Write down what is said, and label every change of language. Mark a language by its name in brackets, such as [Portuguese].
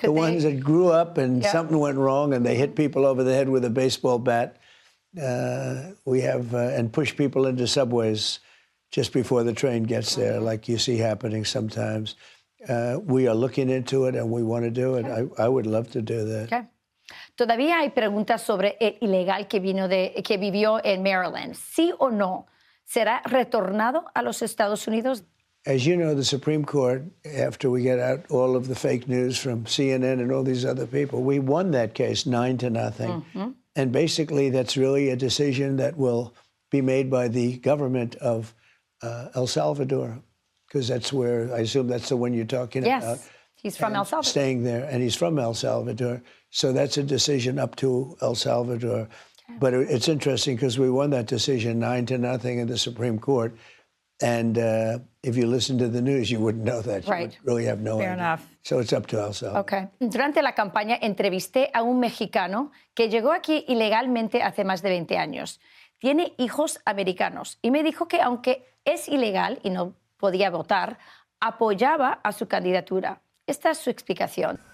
[English] The ones that grew up and something went wrong and they hit people over the head with a baseball bat. We have, and push people into subways. just before the train gets there, like you see happening sometimes. We are looking into it and we want to do it. I would love to do that. Okay. [Spanish] Todavía hay preguntas sobre el ilegal que vivió en Maryland. ¿Sí o no será retornado a los Estados Unidos? [English] As you know, the Supreme Court, after we get out all of the fake news from CNN and all these other people, we won that case 9-0. And basically, that's really a decision that will be made by the government of El Salvador, because that's where, I assume that's the one you're talking about. Yes, he's from El Salvador. Staying there, and he's from El Salvador. So that's a decision up to El Salvador. Okay. But it's interesting because we won that decision 9-0 in the Supreme Court. And if you listen to the news, you wouldn't know that. Right. You would really have no Fair idea. enough. So it's up to El Salvador. Okay. [Spanish] Durante la campaña entrevisté a un mexicano que llegó aquí ilegalmente hace más de 20 años. Tiene hijos americanos y me dijo que aunque es ilegal y no podía votar, apoyaba a su candidatura. Esta es su explicación.